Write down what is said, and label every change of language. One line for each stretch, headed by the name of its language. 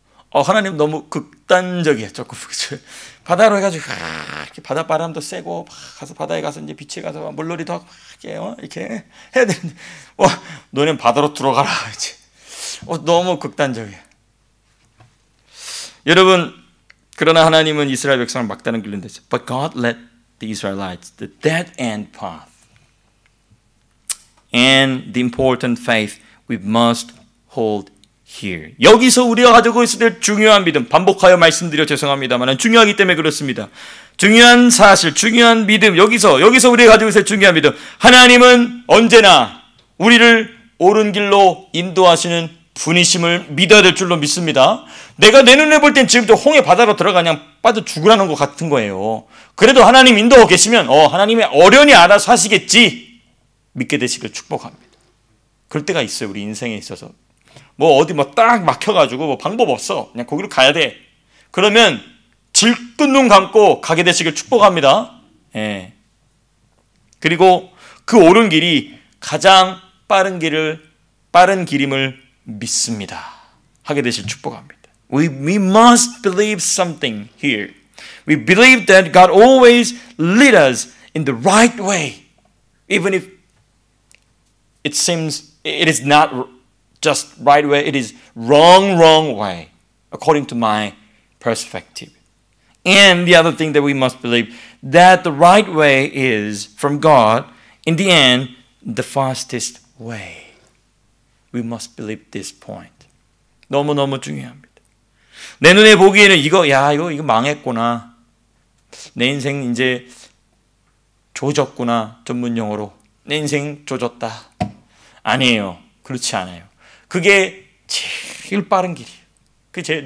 Korean: 하나님 너무 극단적이에요. 조금 바다로 해가지고 이렇게 바닷바람도 세고 가서 바다에 가서 이제 비치에 가서 물놀이도 하고 이렇게 해야 되는데 너는 바다로 들어가라 이제. 너무 극단적이에요. 여러분, 그러나 하나님은 이스라엘 백성을 막다른 길로 인도했어요.
English: But God led the Israelites the dead end path. And the important faith we must hold here.
Korean: 여기서 우리가 가지고 있어야 될 중요한 믿음, 반복하여 말씀드려 죄송합니다만 중요하기 때문에 그렇습니다. 중요한 사실, 중요한 믿음, 여기서 우리가 가지고 있을 중요한 믿음. 하나님은 언제나 우리를 옳은 길로 인도하시는 분이심을 믿어야 될 줄로 믿습니다. 내가 내 눈에 볼 땐 지금도 홍해 바다로 들어가 그냥 빠져 죽으라는 것 같은 거예요. 그래도 하나님 인도하고 계시면 하나님의 어련히 알아서 하시겠지 믿게 되시길 축복합니다. 그럴 때가 있어요. 우리 인생에 있어서 어디 딱 막혀가지고 방법 없어. 그냥 거기로 가야 돼. 그러면 질끈 눈 감고 가게 되시길 축복합니다. 예. 그리고 그 옳은 길이 가장 빠른 길임을 믿습니다. 하게 되실 축복합니다.
English: We must believe something here. We believe that God always leads us in the right way, even if it seems it is not just right way, it is wrong way, according to my perspective. And the other thing that we must believe, that the right way is from God, in the end, the fastest way. We must believe this point.
Korean: 너무너무 중요합니다. 내 눈에 보기에는 이거 망했구나. 내 인생 이제 조졌구나. 전문용어로. 내 인생 조졌다. 아니에요. 그렇지 않아요. 그게 제일 빠른 길이에요.